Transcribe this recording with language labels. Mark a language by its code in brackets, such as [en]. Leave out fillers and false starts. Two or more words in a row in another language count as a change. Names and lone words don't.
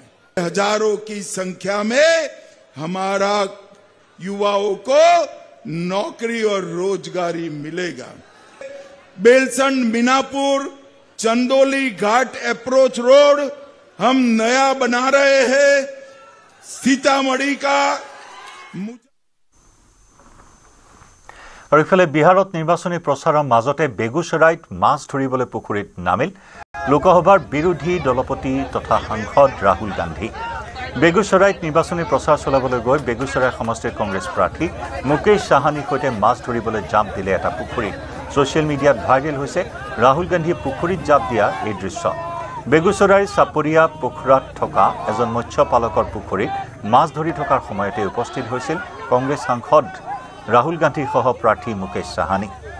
[hi] हजारों की संख्या में हमारा युवाओं को नौकरी और रोजगारी मिलेगा। बेलसंड मीनापुर चंदोली घाट अप्रोच रोड हम नया बना रहे हैं। सीतामढ़ी का [as] আৰু ইফালে বিহাৰত নিৰ্বাচনী প্ৰচাৰৰ মাজতে বেগুচৰাইত মাছ ধৰিবলৈ পুখুৰীত নামিল লোকসভাৰ বিৰোধী দলপতি তথা সাংসদ ৰাহুল গান্ধী বেগুচৰাইত নিৰ্বাচনী প্ৰচাৰ চলাবলৈ গৈ বেগুচৰাই সমষ্টিৰ কংগ্ৰেছ প্ৰাৰ্থী মুকেশ সাহানীৰ সৈতে মাছ ধৰিবলৈ জাঁপ দিলে এটা পুখুৰীত ছ'চিয়েল মিডিয়াত ভাইৰেল হৈছে ৰাহুল গান্ধীয়ে পুখুৰীত জাঁপ দিয়া এই দৃশ্য বেগুচৰাইৰ চাপৰিয়া পোখৰাত থকা এজন মৎস্য পালকৰ পুখুৰীত মাছ ধৰি থকাৰ সময়তে উপস্থিত হৈছিল কংগ্ৰেছ সাংসদ ৰাহুল গান্ধীৰ সহ প্ৰাৰ্থী মুকেশ সাহানী